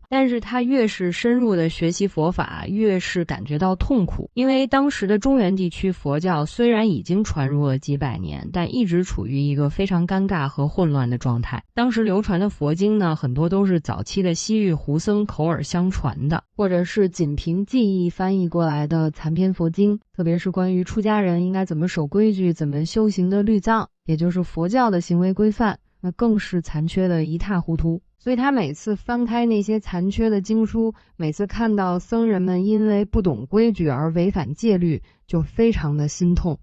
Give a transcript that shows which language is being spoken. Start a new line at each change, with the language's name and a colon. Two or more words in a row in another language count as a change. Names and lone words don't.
Chinese: 但是他越是深入的學習佛法，越是感覺到痛苦，因為當時的中原地區佛教雖然已經傳入了幾百年，但一直處於一個非常尷尬和混亂的狀態。當時流傳的佛經呢，很多都是早期的西域胡僧口耳相傳的，或者是僅憑記憶翻譯過來的殘篇佛經，特別是關於出家人應該怎麼守規矩、怎麼修行的律藏，也就是佛教的行為規範，那更是殘缺的一塌糊涂。所以他每次翻開那些殘缺的經書，每次看到僧人們因為不懂規矩而違反戒律，就非常的心痛。